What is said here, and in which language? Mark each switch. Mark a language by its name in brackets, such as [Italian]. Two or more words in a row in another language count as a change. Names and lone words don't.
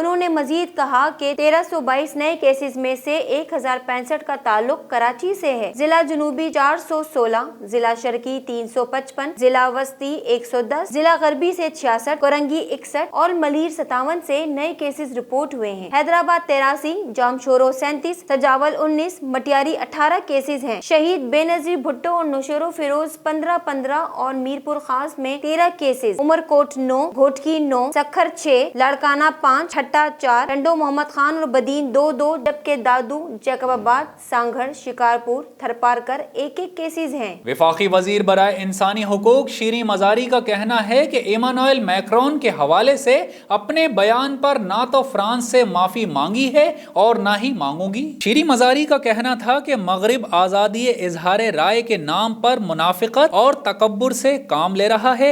[Urdu] انہوں نے مزید کہا کہ 1322 نئے کیسز میں سے 1065 کا تعلق کراچی سے ہے. ضلع جنوبی 416، ضلع شرقی 355، ضلع وسطی 110، ضلع غربی سے 66، کورنگی 61 اور ملیر 57 سے نئے کیسز رپورٹ ہوئے ہیں. حیدرآباد 83، جامشورو 37، سجاول 19، مٹیاری 18 کیسز ہیں. شہید بینظیر بھٹو اور نوشہرو فیروز 15-15 اور میرپور خاص میں 13 کیسز, عمرکوٹ 9، گھوٹکی 9، سکھر 6، لاڑکانہ 5، ٹھٹہ 4، ٹنڈو محمد خان اور بدین 2-2، جبکہ دادو، جیکب آباد، سانگھڑ، شکارپور، تھرپارکر 1-1 کیسز ہیں. وفاقی وزیر برائے انسانی حقوق شیریں مزاری کا کہنا ہے کہ ایمانوئل میکرون کے حوالے سے اپنے بیان پر نہ تو فرانس سے معافی مانگی ہے اور نہ ہی مانگوں گی. شیریں مزاری کا کہنا تھا کہ مغرب آزادی اظہار رائے کے نام پر منافقت اور تکبر سے کام لے رہا ہے.